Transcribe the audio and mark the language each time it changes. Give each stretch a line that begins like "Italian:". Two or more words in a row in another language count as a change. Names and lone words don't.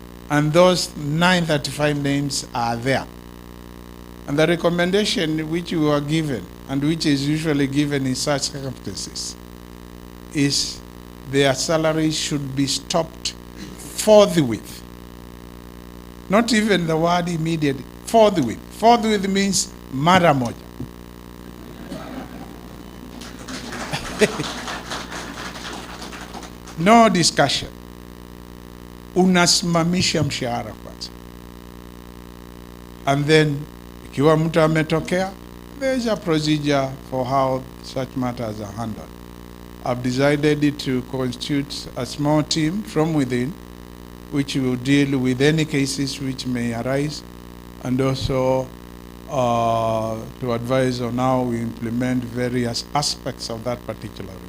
English: And those 935 names are there. And the recommendation which we were given, and which is usually given in such circumstances, is their salaries should be stopped forthwith. Not even the word immediately, forthwith. Forthwith means
Swahili: mara moja.
English: No discussion.
Swahili: Unasimamisha mshahara kwanza.
English: And then,
Swahili: ikiwa mtu ametokea,
English: there is a procedure for how such matters are handled. I've decided to constitute a small team from within, which will deal with any cases which may arise, and also to advise on how we implement various aspects of that particular report.